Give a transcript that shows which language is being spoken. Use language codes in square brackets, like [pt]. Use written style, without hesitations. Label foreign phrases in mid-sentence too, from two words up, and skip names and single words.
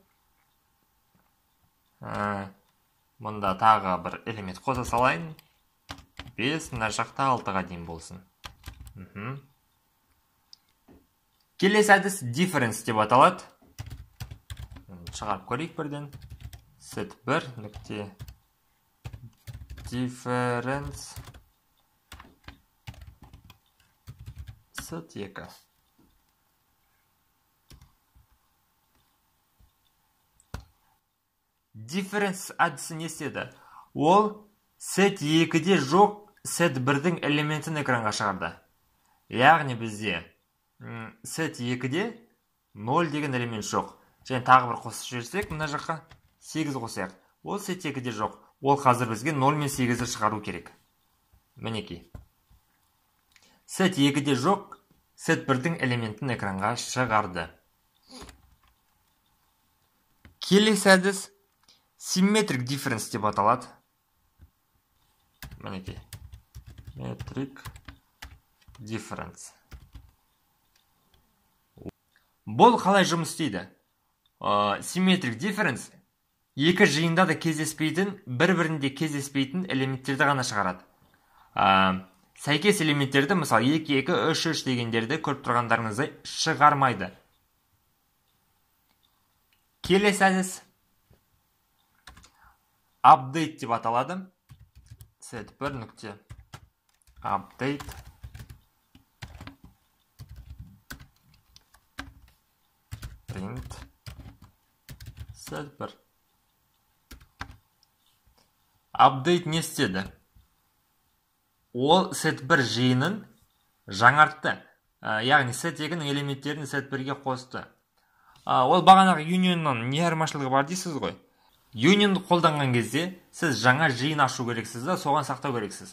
[kk] Мұнда тағы бір элемент қоса салайын. 5, мына жақта 6-ға дейін болсын. Келесі әдіс difference деп аталады. Шығарып көрейік бірден. Set 1 нүкте difference set 2. Difference әдісі не істеді? Ол set 2-де жоқ set 1-дің элементін экранға шығарды. Яғни бізде set 2-де 0 деген элемент жоқ. Және тағы бір қосып жіберсек, мына жаққа 8 қосайық. Ол set 2-де жоқ. Ол қазір бізге 0 мен 8-ді шығару керек. Мінекей. Set 2-де жоқ, set 1-дің элементін экранға шығарды. Келесі әдіс [en] symmetric difference [kk] деп аталады. Мінекей. [en] Symmetric difference. [kk] Бұл қалай жұмыс істейді? [en] Symmetric difference [kk] екі жиында да кездеспейтін, бір-бірінде кездеспейтін элементтерді ғана шығарады. Сәйкес элементтерді, мысалы 2, 2, 3, 3 дегендерді көріп тұрғандарыңызды шығармайды. Келесі әдіс update деп аталады. Set 1 нүкте [en] update print [kk] set 1. Update не істеді? Ол set 1 жиынын жаңартты. Яғни set 2-нің элементтерін set 1-ге қосты. Ол бағанағы union'нан не айырмашылығы бар дейсіз ғой? Union'ды қолданған кезде сіз жаңа жиын ашу керексіз да, соған сақтау керексіз.